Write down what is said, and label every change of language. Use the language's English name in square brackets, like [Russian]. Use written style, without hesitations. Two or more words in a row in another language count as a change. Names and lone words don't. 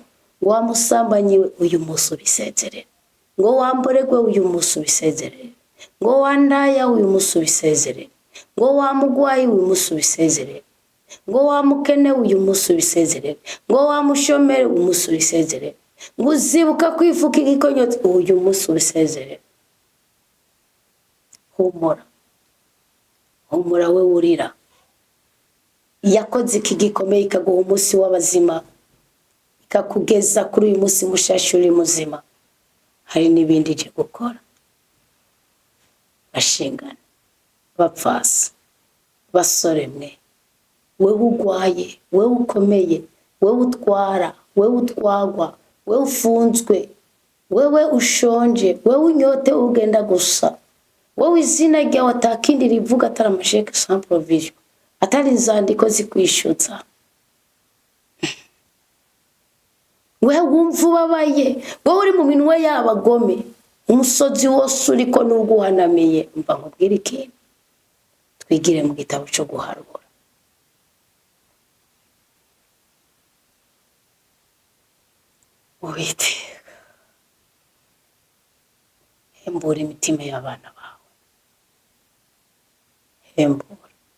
[Rundi] Ngo wamusambanyiwe uyu munsi ubisezerere, ngo wamboregwe uyu munsi ubisezerere, ngo wandaya uyu munsi ubisezerere, ngo wamugwayi uyu munsi ubisezerere, ngo wamukene uyu munsi ubisezerere, ngo wamushomere uyu munsi ubisezerere, ngo uzibuka kwifuka igikonyotsi uyu munsi ubisezerere. Humura, humura we urira. Yakoze iki gikomeye ikaguha umunsi w'abazima, ikakugeza kuri uyu munsi mushasha uri muzima. Hari n'ibindi ije gukora. Bashingana, bapfasa, basore mwe, wewe ugwaye, wewe ukomeye, wewe utwara, wewe utwagwa, wewe ufunzwe, wewe ushonje, wewe unyote ugenda gusa, wewe izina ryawe atakindi rivuga atari amasheke [French] sans provision, [Rundi] atari inzandiko zikwishyuza. Wewe wumva ubabaye, wewe uri mu minwe y'abagome, umusozi wose uriko n'uguhanamiye. Mba nkubwira ikintu, twigire mu gitabo cyo guharura. Uwiteka, hembura imitima y'abana bawe, hembura.